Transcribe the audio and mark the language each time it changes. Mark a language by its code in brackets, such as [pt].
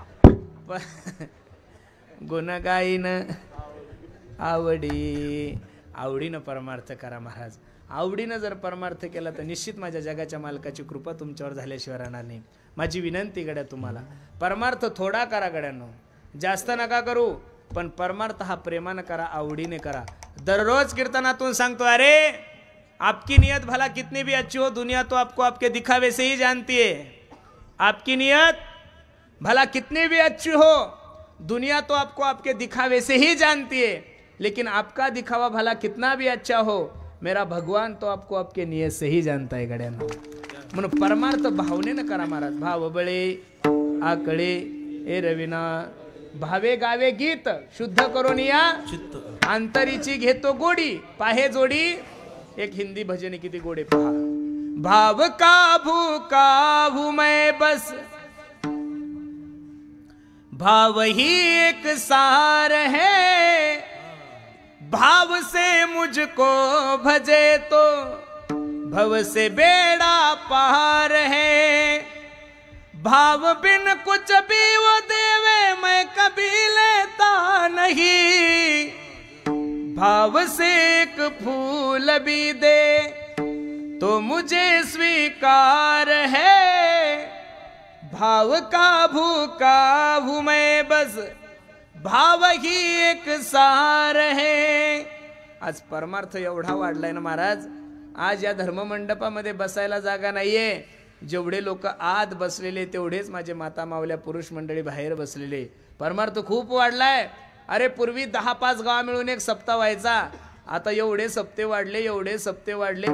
[mr] गुणगाईन आवडीनं परमार्थ करा महाराज. आवडीनं जर परमार्थ केला तर निश्चित माझ्या जगाच्या मालकाची कृपा तुमच्यावर झाल्याशिवाय राहणार नाही. माझी विनंती गड्या तुम्हाला, परमार्थ थोडा करा गड्यांनो, जास्त नका करू, पण परमार्थ हा प्रेमानं करा, आवडीने करा. दररोज कीर्तनातून सांगतो, अरे [hi] आपकी नियत भला कितनी भी अच्छी हो, दुनिया तो आपको आपके दिखावे से ही जानती है. आपकी नियत भला कितनी भी अच्छी हो, दुनिया तो आपको आपके दिखावे से ही जानती है, लेकिन आपका दिखावा भला कितना भी अच्छा हो, मेरा भगवान तो आपको आपके नियत से ही जानता है [mr] गड्यांनो. म्हणून परमार्थ भावनेनं करा महाराज. भाव बळे आकळे ए रविना भावे गावे गीत शुद्ध करून या अंतरीची घेतो गोडी पाहे जोडी. एक हिंदी भजन किती गोडे पहा. [hi] भाव का भू मैं बस भाव ही एक सार है, भाव से मुझको भजे तो भव से बेड़ा पार है. भाव बिन कुछ भी वो देवे मैं कभी लेता नहीं, भाव से एक फूल भी दे तो मुझे स्वीकार है. भाव का भूखा हूं मैं बस भाव ही एक सार है. [mr] आज परमार्थ एवढा वाढलाय ना महाराज, आज या धर्ममंडपामध्ये बसायला जागा नाहीये. जेवढे लोक आत बसलेले तेवढेच माझे माता मावल्या पुरुष मंडळी बाहेर बसलेले. परमार्थ खूप वाढलाय. अरे पूर्वी 10-5 गाव मिळून एक सप्ताह व्हायचा, आता एवढे सप्ते वाढले.